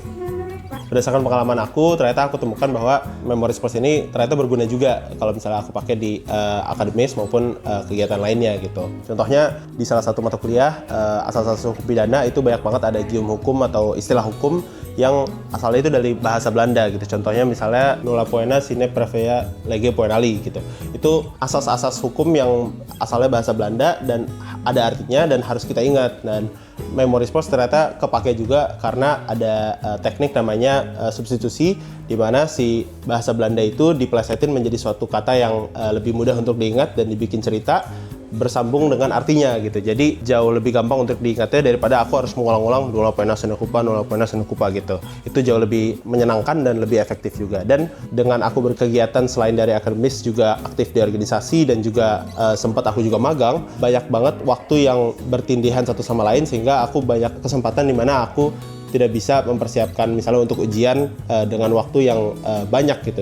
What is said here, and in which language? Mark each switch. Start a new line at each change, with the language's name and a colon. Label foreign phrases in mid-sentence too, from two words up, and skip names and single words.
Indonesian: Berdasarkan pengalaman aku, ternyata aku temukan bahwa Memory Sports ini ternyata berguna juga kalau misalnya aku pakai di akademis maupun kegiatan lainnya gitu. Contohnya di salah satu mata kuliah asas-asas hukum pidana itu banyak banget ada gium hukum atau istilah hukum yang asalnya itu dari bahasa Belanda gitu. Contohnya misalnya
Latin: nulla poena sine previa lege poenali gitu.
Indonesian: Itu asas-asas hukum yang asalnya bahasa Belanda dan ada artinya dan harus kita ingat. Dan Memory Sports ternyata kepake juga karena ada teknik namanya substitusi, di mana si bahasa Belanda itu diplesetin menjadi suatu kata yang lebih mudah untuk diingat dan dibikin cerita bersambung dengan artinya gitu. Jadi jauh lebih gampang untuk diingatnya daripada aku harus mengulang-ulang
Latin: nulla poena sine culpa
Indonesian: gitu. Itu jauh lebih menyenangkan dan lebih efektif juga. Dan dengan aku berkegiatan selain dari akademis juga aktif di organisasi, dan juga sempat aku juga magang, banyak banget waktu yang bertindihan satu sama lain, sehingga aku banyak kesempatan di mana aku tidak bisa mempersiapkan misalnya untuk ujian dengan waktu yang banyak gitu.